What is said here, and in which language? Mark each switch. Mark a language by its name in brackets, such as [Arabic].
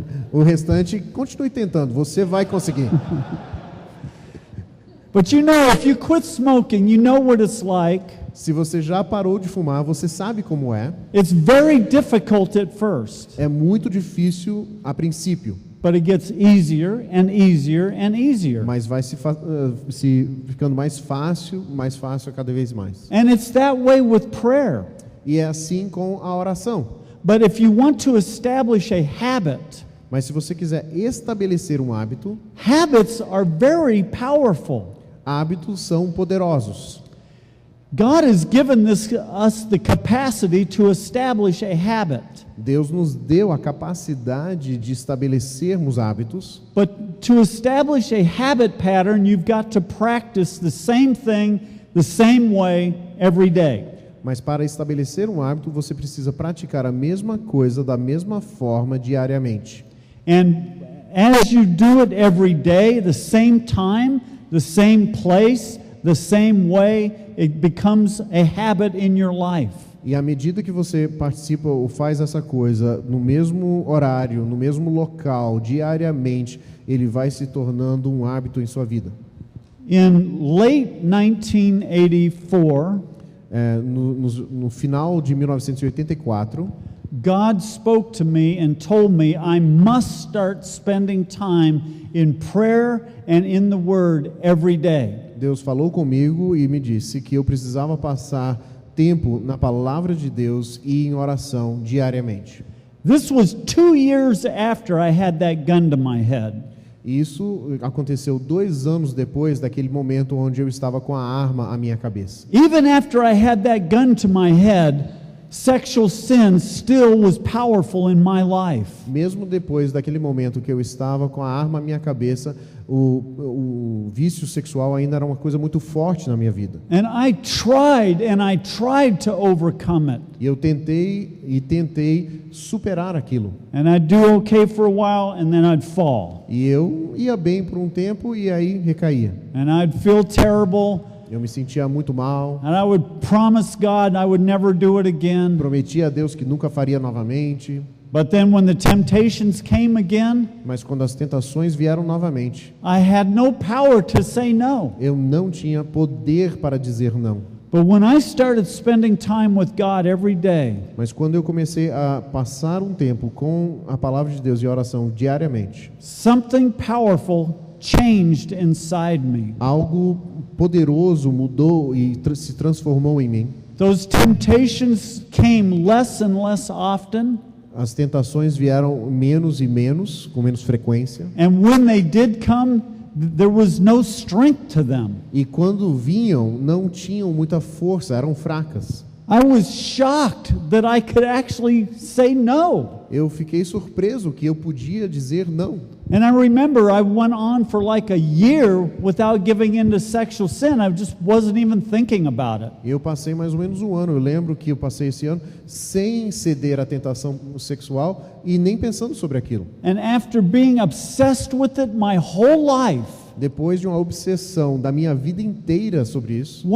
[Portuguese] O restante, continue tentando, você vai conseguir. [English] But if you quit smoking, you know what it's like. [Portuguese] Se você já parou de fumar, você sabe como é. [English] It's very difficult at first, [Portuguese] É muito difícil a princípio, [English] but it gets easier and easier and easier. [Portuguese] mas vai se ficando mais fácil a cada vez mais. [English] And it's that way with prayer. [Portuguese] E é assim com a oração. [English] But if you want to establish a habit, [Portuguese] Mas se você quiser estabelecer um hábito, [English] habits are very powerful. [Portuguese] hábitos são poderosos. [English] God has given us the capacity to establish a habit. [Portuguese] Deus nos deu a capacidade de estabelecermos hábitos, [English] But to establish a habit pattern, you've got to practice the same thing the same way every day. [Portuguese] mas para estabelecer um hábito, você precisa praticar a mesma coisa da mesma forma diariamente. [English] And as you do it every day, the same time, the same place, the same way, it becomes a habit in your life. [Portuguese] E à medida que você participa ou faz essa coisa no mesmo horário, no mesmo local, diariamente, ele vai se tornando um hábito em sua vida. [English] In late 1984, [Portuguese] No final de 1984, [English] God spoke to me and told me I must start spending time in prayer and in the Word every day. [Portuguese] Deus falou comigo e me disse que eu precisava passar tempo na palavra de Deus e em oração diariamente. [English] This was 2 years after I had that gun to my head. [Portuguese] Isso aconteceu 2 anos depois daquele momento onde eu estava com a arma à minha cabeça. [English] Even after I had that gun to my head, sexual sin still was powerful in my life. [Portuguese] Mesmo depois daquele momento que eu estava com a arma à minha cabeça, o vício sexual ainda era uma coisa muito forte na minha vida. [English] And I tried to overcome it. [Portuguese] E eu tentei superar aquilo. [English] And I'd do okay for a while and then I'd fall. [Portuguese] E eu ia bem por um tempo e aí recaía. [English] And I'd feel terrible. [Portuguese] Eu me sentia muito mal. [English] And I would promise God I would never do it again. [Portuguese] Prometia a Deus que nunca faria novamente. [English] But then when the temptations came again, [Portuguese] Mas quando as tentações vieram novamente, [English] I had no power to say no. [Portuguese] eu não tinha poder para dizer não. [English] But when I started spending time with God every day, [Portuguese] Mas quando eu comecei a passar um tempo com a palavra de Deus e a oração diariamente, [English] something powerful changed inside me. [Portuguese] algo poderoso mudou e se transformou em mim. [English] Those temptations came less and less often, [Portuguese] As tentações vieram menos e menos, com menos frequência. [English] and when they did come, there was no strength to them. [Portuguese] E quando vinham, não tinham muita força, eram fracas. [English] I was shocked that I could actually say no. [Portuguese] Eu fiquei surpreso que eu podia dizer não. [English] And I remember I went on for like a year without giving in to sexual sin. I just wasn't even thinking about it. [Portuguese] Eu passei mais ou menos um ano, eu lembro que eu passei esse ano sem ceder à tentação sexual e nem pensando sobre aquilo. [English] And after being obsessed with it my whole life, [Portuguese] Depois de uma obsessão da minha vida inteira sobre isso,